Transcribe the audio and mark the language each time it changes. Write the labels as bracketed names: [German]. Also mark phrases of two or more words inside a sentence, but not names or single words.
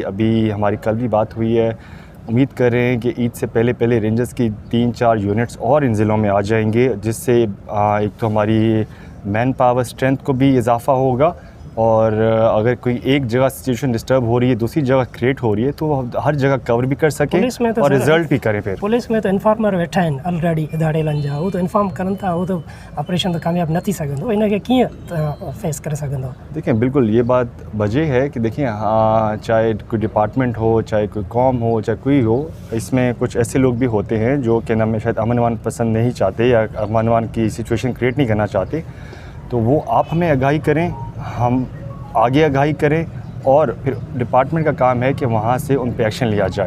[Hindi] अभी हमारी कल भी बात हुई है, उम्मीद कर रहे हैं कि ईद से पहले रेंजर्स की 3-4 यूनिट्स और इन ज़िलों में आ जाएंगे, जिससे एक तो हमारी [English] man power strength [Hindi] को भी इजाफा होगा और अगर कोई एक जगह [English] situation disturb [Hindi] हो रही है, दूसरी जगह क्रिएट हो रही है, तो हर जगह कवर भी कर सकें तो और रिजल्ट भी करें। फिर [Sindhi] पुलिस में तो इन्फॉर्मर वेठा आहिनि ऑलरेडी दाड़ेलनि जा, वो तो इन्फॉर्म करनि था, वो तो ऑपरेशन तो कामयाब न थी सघंदो, इनखे कीअं फेस करे सघंदो? [Hindi] देखिए बिल्कुल ये बात वजह है कि देखिए हाँ, चाहे कोई डिपार्टमेंट हो, चाहे कोई कौम हो, चाहे कोई हो, इसमें कुछ ऐसे लोग भी होते हैं जो क्या नाम है शायद अमन अमान पसंद नहीं चाहते या अमन अमान की [English] situation create [Hindi] नहीं करना चाहते। तो वो आप हमें आगाही करें, हम आगे आगाही करें और फिर डिपार्टमेंट का काम है कि वहाँ से उन पे एक्शन लिया जाए।